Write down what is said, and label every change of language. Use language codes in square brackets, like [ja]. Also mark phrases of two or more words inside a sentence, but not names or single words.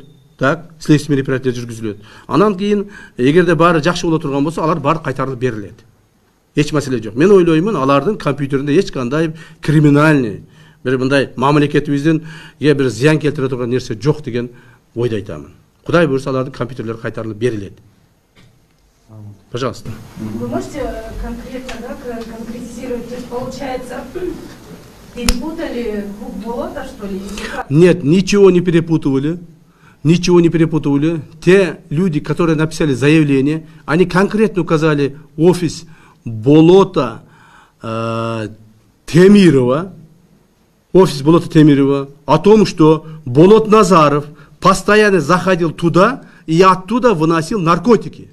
[ky] Так, [ru] следственный мероприятие [ky] жүргүзүлөт. Анан кийин эгерде баары жакшы боло турган болсо, алар баары кайтарылып берилет. Эч маселе жок. Мен ойлоймун, алардын компьютеринде эч кандай криминальный бир мындай мамлекетибиздин бир зыян келтире турган нерсе жок деген ойду айтамын. Кудай буйрса, алардын компьютерлери кайтарылып берилет. [ru] Пожалуйста. Вы можете конкретно, конкретизировать? То есть, получается, перепутали болото, что ли? Нет, ничего не перепутывали. Ничего не перепутывали. Те люди, которые написали заявление, они конкретно указали офис Болота Темирова, офис Болота Темирова, о том, что Болот Назаров постоянно заходил туда и оттуда выносил наркотики.